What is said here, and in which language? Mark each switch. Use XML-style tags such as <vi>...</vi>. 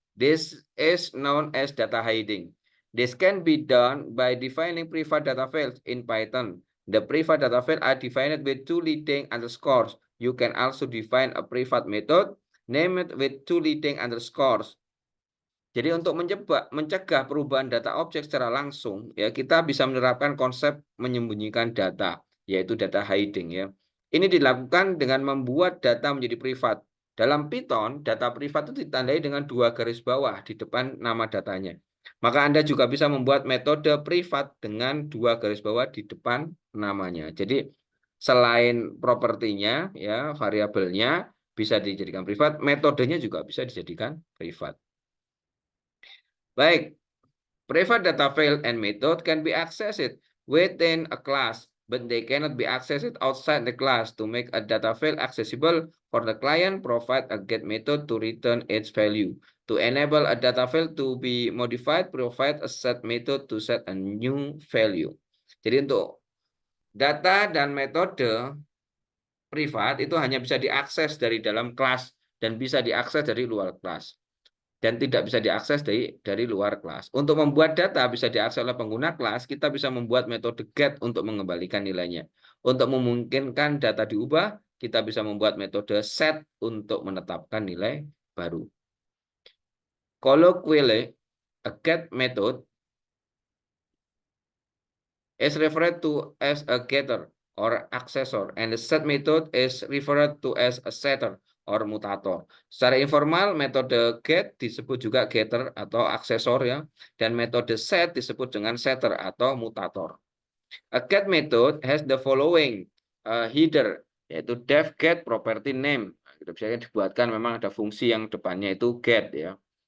<en>This is known as data hiding. This can be done by defining private data files in Python. The private data files are defined with two leading underscores. You can also define a private method, name it with two leading underscores.</en> <id>Jadi untuk mencegah perubahan data objek secara langsung, ya kita bisa menerapkan konsep menyembunyikan data, yaitu data hiding ya. Ini dilakukan dengan membuat data menjadi privat. Dalam Python, data privat itu ditandai dengan dua garis bawah di depan nama datanya. Maka Anda juga bisa membuat metode privat dengan dua garis bawah di depan namanya. Jadi selain propertinya, ya variabelnya bisa dijadikan privat, metodenya juga bisa dijadikan privat. Baik,</id> <en>private data file and method can be accessed within a class, but they cannot be accessed outside the class. To make a data file accessible for the client, provide a get method to return its value. To enable a data file to be modified, provide a set method to set a new value.</en> <id>Jadi untuk data dan metode privat itu hanya bisa diakses dari dalam kelas dan bisa diakses dari luar kelas. Dan tidak bisa diakses dari luar kelas. Untuk membuat data bisa diakses oleh pengguna kelas, kita bisa membuat metode get untuk mengembalikan nilainya. Untuk memungkinkan data diubah, kita bisa membuat metode set untuk menetapkan nilai baru.</id> <en>Colloquially, a get method is referred to as a getter or accessor, and the set method is referred to as a setter or mutator.</en> <id>Secara informal, metode get disebut juga getter atau aksesor ya, dan metode set disebut dengan setter atau mutator.</id> <en>A get method has the following header,</en> <id>yaitu</id> <en>def get property name.</en> <id>Kita bisa dibuatkan memang ada fungsi yang depannya itu get ya.</id>